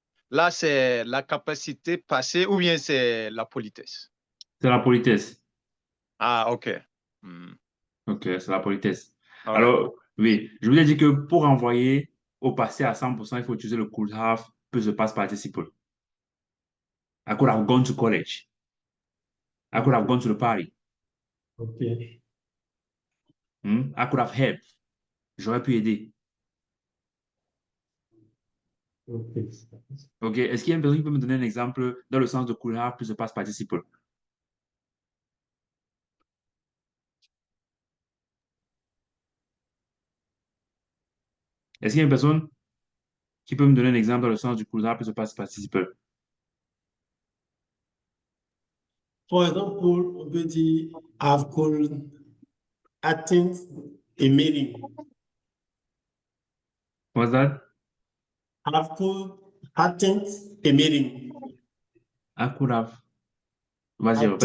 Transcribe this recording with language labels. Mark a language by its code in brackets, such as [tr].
[fr] Là, c'est la capacité passée ou bien c'est la politesse? C'est la politesse. Ah, OK. Hmm. OK, c'est la politesse. Ouais. Alors, oui, je vous ai dit que pour envoyer au passé à 100%, il faut utiliser le could have plus le past participle. [en] I could have gone to college. I could have gone to the party. OK. I could have helped. [fr] J'aurais pu aider. OK. OK, est-ce qu'il y a une personne qui peut me donner un exemple dans le sens de could have plus le past participle? Est-ce qu'il y a une personne qui peut me donner un exemple dans le sens du could have plus le past participle? Par exemple, on peut dire [en] I've called attend a meeting. What's that? I've called attend a meeting. I could have. [fr] Vas-y, répète